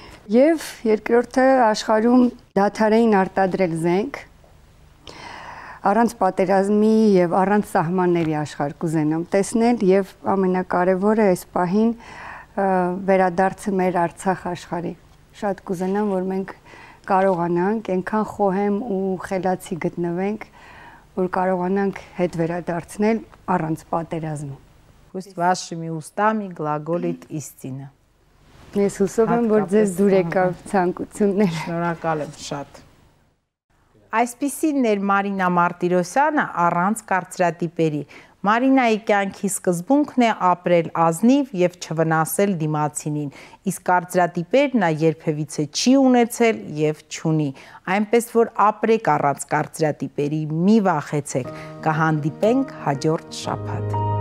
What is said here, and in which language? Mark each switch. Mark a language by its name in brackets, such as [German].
[Armenian] Եվ երկրորդը աշխարհում դադարային արտադրել զենք, առանց պատերազմի եւ առանց սահմանների աշխարհ կուզենամ տեսնել եւ ամենակարևորը այս պահին վերադարձը մեր Արցախ աշխարհի։ Շատ կուզենամ, որ մենք կարողանանք այնքան խոհեմ ու խելացի գտնվենք, որ կարողանանք հետ վերադարձնել առանց պատերազմի։ [Russian] Пусть вашими устами глаголит истина։ [Armenian] Ես հուսով եմ, որ ձեզ դուր եկավ ցանկություններ։ Շնորհակալ եմ շատ։ Այսպիսին էր Մարինա Մարտիրոսյանը առանց կարծրատիպերի։ Մարինայի կյանքի սկզբունքն է ապրել ազնիվ եւ չվնասել դիմացինին, իսկ կարծրատիպեր նա երբևիցե չի ունեցել եւ չունի։ Այնպես որ ապրեք առանց կարծրատիպերի, մի վախեցեք, կհանդիպենք հաջորդ շաբաթ։